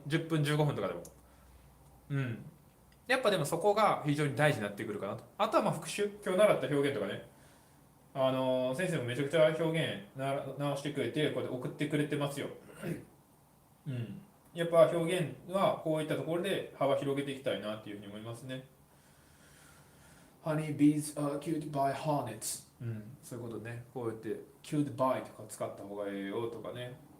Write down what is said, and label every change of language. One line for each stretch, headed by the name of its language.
Japanese: 10分15分とかでもやっぱでもそこが非常に大事になってくるかなと。あとはまあ復習、今日習った表現とかね、先生もめちゃくちゃ表現直してくれてこうやって送ってくれてますよ。やっぱ表現はこういったところで幅広げていきたいなっていうふうに思いますね。
English: Honey bees are killed by hornets。
Japanese: そういうことね。こうやって
English: killed by
Japanese: とか使った方がいいよとかね。